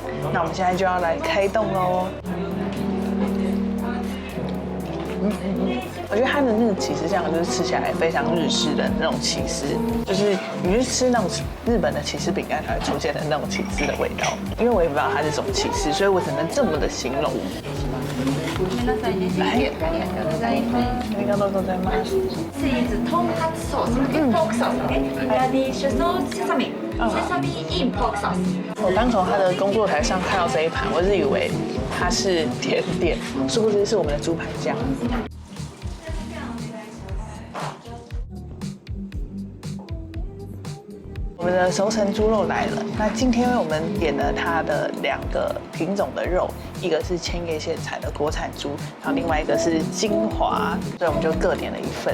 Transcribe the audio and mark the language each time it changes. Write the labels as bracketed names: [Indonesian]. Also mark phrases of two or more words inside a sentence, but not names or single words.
[Chinese] 那我们现在就要来开动喽。我觉得它的那个起司酱就是吃起来非常日式的那种起司，就是你去吃那种日本的起司饼干才会出现的那种起司的味道。因为我也不知道它是什么起司，所以我只能这么的形容。 [Japanese] ありがとうございます。チーズとんかつソース、ポークソースね。ラディッシュソース、セサミ、セサミ [English] in pork sauce。 [Chinese] 我刚从他的工作台上看到这一盘，我是以为它是甜点，殊不知是我们的猪排酱。我们的熟成猪肉来了。那今天我们点了它的2个品种的肉，一个是千叶县产的国产猪，然后另外一个是金华，所以我们就各点了1份。